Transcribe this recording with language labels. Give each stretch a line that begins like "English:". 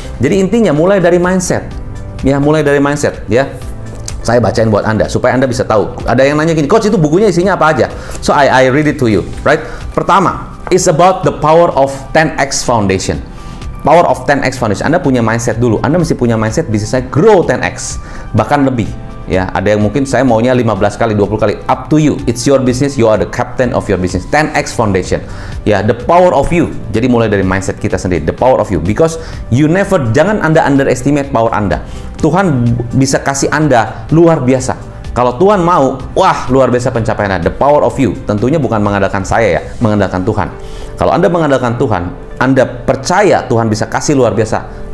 Indonesian: Jadi intinya mulai dari mindset. Ya, mulai dari mindset ya. Saya bacain buat Anda supaya Anda bisa tahu. Ada yang nanya gini, Coach, itu bukunya isinya apa aja?
English: So I read it to you, right? Pertama, it's about the power of 10x foundation. Power of 10x foundation.
Indonesian: Anda punya mindset dulu. Anda mesti punya mindset bisnis saya grow 10x, bahkan lebih. Ya, ada yang mungkin saya maunya 15 kali, 20 kali.
English: Up to you. It's your business. You are the captain of your business. 10x foundation. Ya, the power of you.
Indonesian: Jadi mulai dari mindset kita sendiri.
English: The power of you. Because you never,
Indonesian: jangan Anda underestimate power Anda. Tuhan bisa kasih Anda luar biasa. Kalau Tuhan mau, wah, luar biasa pencapaian Anda.
English: The power of you.
Indonesian: Tentunya bukan mengandalkan saya ya, mengandalkan Tuhan. Kalau Anda mengandalkan Tuhan, Anda percaya Tuhan bisa kasih luar biasa.